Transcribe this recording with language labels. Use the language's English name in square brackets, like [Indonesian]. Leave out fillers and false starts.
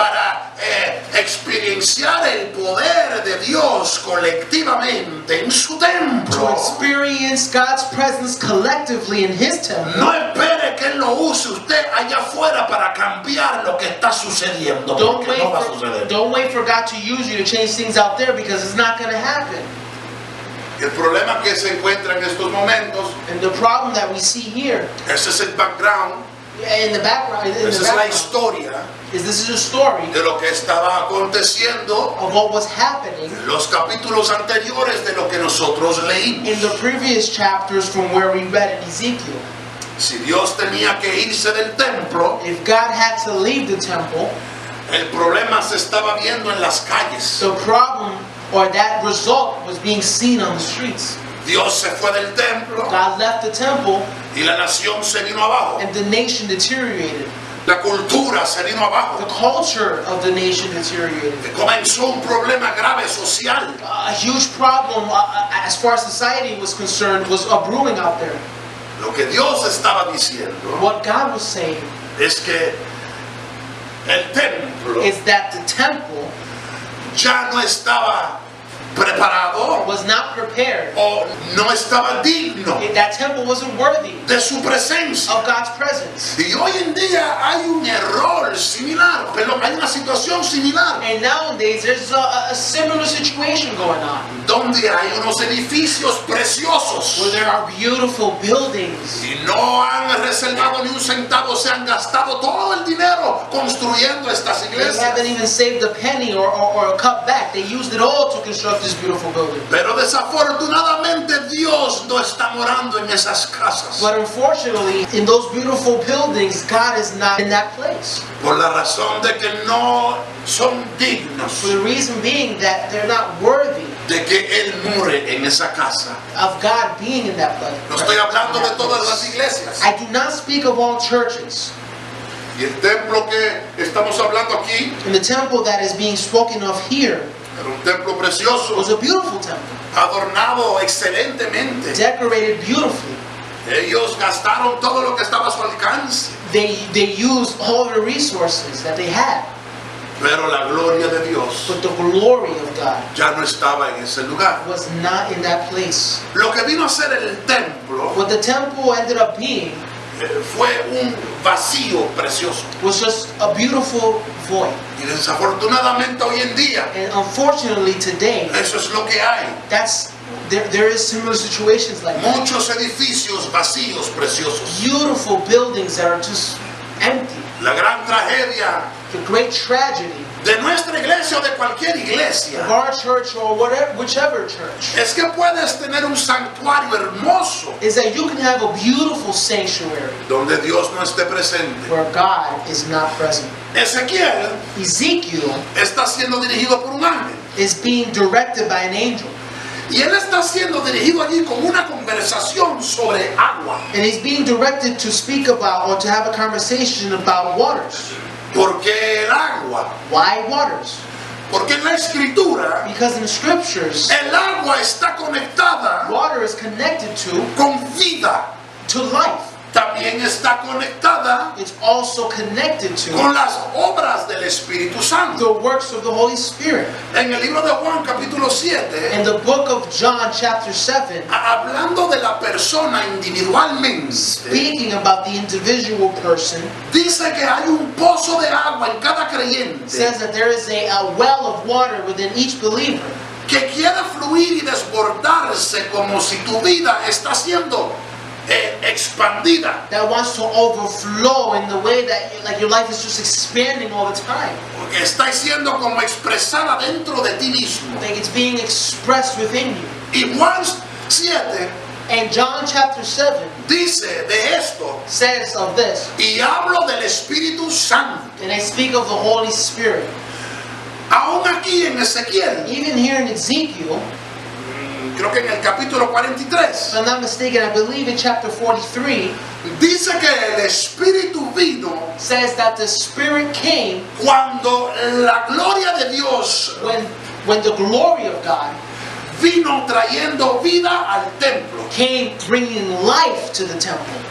[Spanish] para experienciar el poder de Dios colectivamente en su [English] to [Spanish] templo, [English] experience God's presence collectively in His temple, [Spanish] no espere que Él lo use usted allá afuera para cambiar lo que está sucediendo, porque no va a suceder. [English] don't wait for God to use you to change things out there, because it's not going to happen. [Spanish] El problema que se encuentra en estos momentos, [English] And the problem that we see here [Spanish] ese es el background, [English] in the background, [Spanish] esa es la historia [English] is this is a story [Spanish] de lo que estaba aconteciendo [English] of what was happening [Spanish] en los capítulos anteriores de lo que nosotros leímos. [English] in the previous chapters from where we read in Ezekiel. [Spanish] Si Dios tenía que irse del templo, [English] If God had to leave the temple, [Spanish] el problema se estaba viendo en las calles. [English] the problem or that result was being seen on the streets. [Spanish] Dios se fue del templo [English] God left the temple [Spanish] y la nación se vino abajo. [English] and the nation deteriorated. [Spanish] La cultura se vino [English] The [Spanish] abajo. [English] culture of the nation deteriorated. [Spanish] Comenzó un problema grave social. [English] A huge problem as far as society was concerned was brewing out there. [Spanish] Lo que Dios estaba diciendo [English] What God was saying [Spanish] es que el templo [English] is that the temple [Spanish] ya no estaba preparado [English] was not prepared. [Spanish] o no estaba digno [English] That temple wasn't worthy [Spanish] de su presencia. [English] of God's presence. [Spanish] Y hoy en día hay un error similar, pero hay una situación similar, [English] And nowadays there's a similar situation going on [Spanish] donde hay unos edificios preciosos [English] where there are beautiful buildings [Spanish] y no han reservado ni un centavo, se han gastado todo el dinero construyendo estas [English] they haven't even saved a penny or a cut back. They used it all to construct this beautiful building. [Spanish] Pero desafortunadamente Dios no está morando en esas casas [English] But unfortunately, in those beautiful buildings, God is not in that place. [Spanish] por la razón de que no son dignos [English] For the reason being that they're not worthy [Spanish] de que Él more en esa casa. [English] of God being in that place. [Spanish] No estoy hablando de todas las iglesias. [English] I do not speak of all churches. [Spanish] Y el templo que estamos hablando aquí [English] And the temple that is being spoken of here [Spanish] era un templo precioso, [English] was a beautiful temple, [Spanish] adornado excelentemente. [English] decorated beautifully. [Spanish] Ellos gastaron todo lo que estaba a su alcance, [English] They used all the resources that they had, [Spanish] pero la gloria de Dios [English] but the glory of God [Spanish] ya no estaba en ese lugar. [English] was not in that place. [Spanish] Lo que vino a ser el templo [English] What the temple ended up being [Spanish] fue un vacío precioso. [English] was just a beautiful void. [Spanish] Y desafortunadamente hoy en día [English] And unfortunately today, [Spanish] eso es lo que hay. [English] there is similar situations like that. [Spanish] Muchos edificios vacíos preciosos. [English] Beautiful buildings that are just empty. [Spanish] La gran tragedia [English] The great tragedy [Spanish] de nuestra iglesia o de cualquier [English] of [Spanish] iglesia [English] our church or whatever, whichever church, [Spanish] es que puedes tener un santuario hermoso [English] is that you can have a beautiful sanctuary [Spanish] donde Dios no esté presente. [English] where God is not present. [Spanish] Ezequiel [English] Ezekiel [Spanish] está siendo dirigido por un ángel [English] is being directed by an angel, [Spanish] y él está siendo dirigido allí con una conversación sobre agua, [English] and he's being directed to speak about or to have a conversation about waters. [Spanish] porque el agua, [English] Why waters? [Spanish] porque en la escritura [English] Because in the scriptures, [Spanish] el agua está conectada [English] water is connected [Spanish] con vida, [English] to life. [Spanish] también está conectada [English] It's also connected to [Spanish] con las obras del Espíritu Santo. [English] the works of the Holy Spirit. [Spanish] En el libro de Juan capítulo 7, [English] In the book of John chapter 7, [Spanish] hablando de la persona individualmente, [English] speaking about the individual person, [Spanish] dice que hay un pozo de agua en cada creyente [English] says that there is a well of water within each believer [Spanish] que quiere fluir y desbordarse como si tu vida está siendo expandida, [English] that wants to overflow in the way that like your life is just expanding all the time. [Spanish] porque está siendo como expresada dentro de ti mismo. [English] Like it's being expressed within you. [Spanish] Y Juan 7 [English] And John chapter 7 [Spanish] dice de esto, [English] says of this, [Spanish] y hablo del Espíritu Santo. [English] and I speak of the Holy Spirit. [Spanish] Aún aquí en Ezequiel, [English] Even here in Ezekiel, [Spanish] creo que en el capítulo 43, [English] if I'm not mistaken, I believe in chapter 43, [Spanish] dice que el Espíritu vino [English] says that the Spirit came [Spanish] cuando la gloria de Dios [English] when the glory of God [Spanish] vino trayendo vida al templo. [English] came bringing life to the temple.